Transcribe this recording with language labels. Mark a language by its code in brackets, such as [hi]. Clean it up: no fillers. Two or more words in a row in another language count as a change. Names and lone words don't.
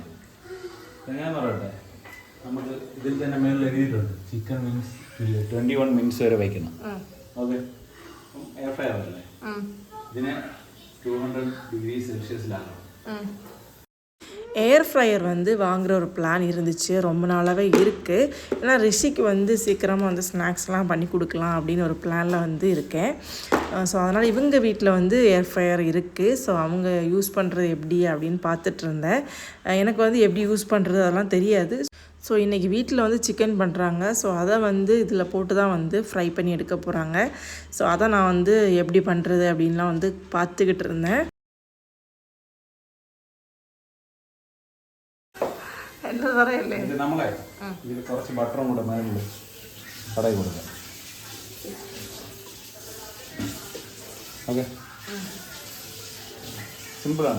[ml] എങ്ങനെയാന്ന് പറയട്ടെ, നമുക്ക് ഇതിൽ തന്നെ മേളിൽ എഴുതിയിട്ടുണ്ട് [en] chicken means 21 minutes [ml] വരെ വയ്ക്കണം. ഓക്കെ, [en] air fryer [ml] അല്ലേ, ഇതിനെ 200 ഡിഗ്രി സെൽഷ്യസിലാകണം. [en] air fryer [ta] வந்து வாங்குகிற ஒரு பிளான் இருந்துச்சு, ரொம்ப நாளாகவே இருக்குது. ஏன்னா ரிஷிக்கு வந்து சீக்கிரமாக வந்து ஸ்நாக்ஸ்லாம் பண்ணி கொடுக்கலாம் அப்படின்னு ஒரு பிளானில் வந்து இருக்கேன். ஸோ அதனால் இவங்க வீட்டில் வந்து [en] air fryer [ta] இருக்குது. ஸோ அவங்க யூஸ் பண்ணுறது எப்படி அப்படின்னு பார்த்துட்டு இருந்தேன். எனக்கு வந்து எப்படி யூஸ் பண்ணுறது அதெல்லாம் தெரியாது. ஸோ இன்றைக்கி வீட்டில் வந்து சிக்கன் பண்ணுறாங்க. ஸோ அதை வந்து இதில் போட்டு தான் வந்து ஃப்ரை பண்ணி எடுக்க போகிறாங்க. ஸோ அதை நான் வந்து எப்படி பண்ணுறது அப்படின்லாம் வந்து பார்த்துக்கிட்டு இருந்தேன். [ml] ഇത് നമ്മളെ ഇതിൽ കുറച്ച് ബട്ടറും കൂടെ മേളിൽ കടയിൽ കൊടുക്കാം. ഓക്കെ, സിമ്പിളാണ്.